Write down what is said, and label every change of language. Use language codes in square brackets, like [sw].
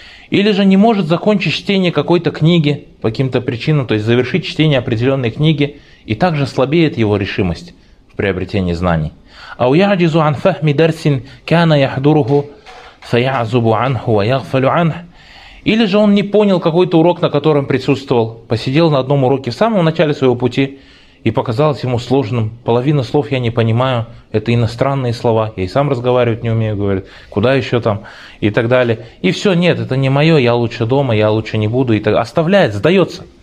[ru] Или же не может закончить чтение какой-то книги по каким-то причинам, то есть завершить чтение определенной книги, и также слабеет его решимость в приобретении знаний. [ar] أو يعجز عن فهم درس كان يحضره فيعزب عنه ويغفل عنه. [ru] Или же он не понял какой-то урок, на котором присутствовал, посидел на одном уроке в самом начале своего пути и показалось ему сложным. Половину слов я не понимаю, это иностранные слова, я и сам разговаривать не умею, говорит, куда еще там и так далее. И все, нет, это не мое, я лучше дома, я лучше не буду. И так оставляет, сдается.